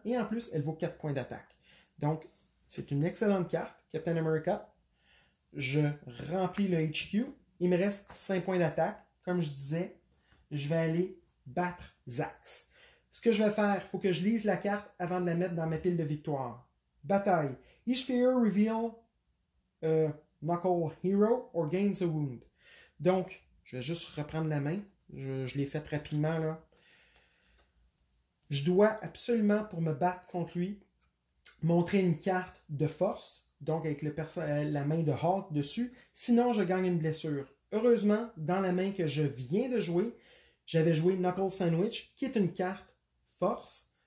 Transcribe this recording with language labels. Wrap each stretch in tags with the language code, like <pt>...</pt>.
<fr>Et en plus, elle vaut 4 points d'attaque. Donc, c'est une excellente carte, Captain America. Je remplis le HQ. Il me reste 5 points d'attaque. Comme je disais, je vais aller battre Zax. Ce que je vais faire, il faut que je lise la carte avant de la mettre dans ma pile de victoire. Bataille.</fr> <en>Each player reveal Knuckle Hero or gains a wound.</en> <fr>Donc, je vais juste reprendre la main. Je l'ai fait rapidement là. Je dois absolument, pour me battre contre lui, montrer une carte de force, donc avec la main de Hulk dessus. Sinon, je gagne une blessure. Heureusement, dans la main que je viens de jouer, j'avais joué Knuckle Sandwich, qui est une carte force.</fr>